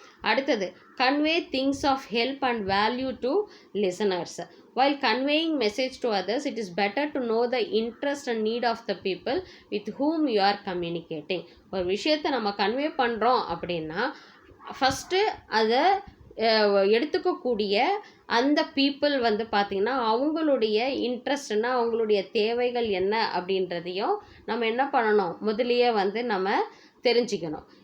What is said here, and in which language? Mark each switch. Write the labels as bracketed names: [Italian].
[English] அடுத்தது, convey things of help and value to listeners. While conveying message to others, it is better to know the interest and need of the people with whom you are communicating. [Tamil] ஒரு விஷயத்தை நம்ம convey பண்ணுறோம் அப்படின்னா first அதை எடுத்துக்கக்கூடிய அந்த people வந்து பார்த்திங்கன்னா அவங்களுடைய இன்ட்ரெஸ்ட்னா அவங்களுடைய தேவைகள் என்ன அப்படின்றதையும் நம்ம என்ன பண்ணணும், முதலியே வந்து நம்ம தெரிஞ்சுக்கணும்.